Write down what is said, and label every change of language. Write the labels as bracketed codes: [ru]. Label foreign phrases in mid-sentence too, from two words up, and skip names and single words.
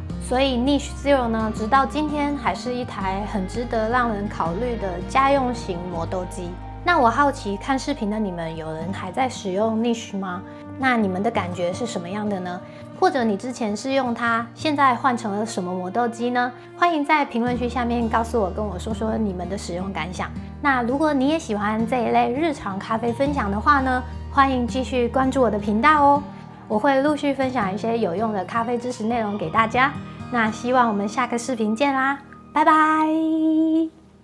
[zh] 所以 Niche Zero 呢，直到今天還是一台很值得讓人考慮的家用型磨豆機。那我好奇，看視頻的你們有人還在使用 Niche 嗎？那你們的感覺是什麼樣的呢？或者你之前是用它，現在換成了什麼磨豆機呢？歡迎在評論區下面告訴我，跟我說說你們的使用感想。那如果你也喜歡這一類日常咖啡分享的話呢，歡迎繼續關注我的頻道哦，我會陸續分享一些有用的咖啡知識內容給大家。那希望我們下個視頻見啦，拜拜。